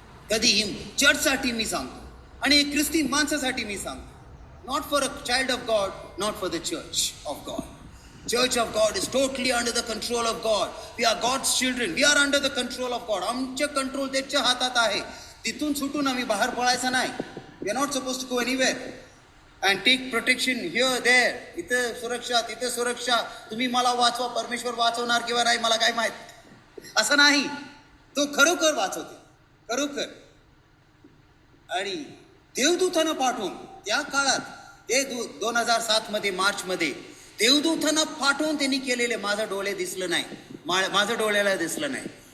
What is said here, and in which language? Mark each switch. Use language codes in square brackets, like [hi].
[mr] कधीही चर्चसाठी मी सांगतो आणि एक ख्रिस्ती माणसासाठी मी सांगतो, [en] not for a child of God, [mr] not for the church of God. [en] Church of God is totally under the control of God. We are God's children. We are under the control of God. [mr] आमचे control त्याच्या हातात आहे. तिथून सुटून आम्ही बाहेर पळायचं नाही. [en] We are not supposed to go anywhere and take protection here, there. [mr] इथे सुरक्षा, तिथे सुरक्षा. तुम्ही मला वाचवा, परमेश्वर वाचवणार किंवा नाही मला काय माहित. असं नाही. तो खरोखर वाचवते, खरोखर. आणि देवदूतांना पाठवून त्या काळात ते 2007 मध्ये मार्चमध्ये देवदूतांना पाठवून त्यांनी केलेले माझं डोळे दिसलं नाही, माझं डोळ्याला दिसलं नाही.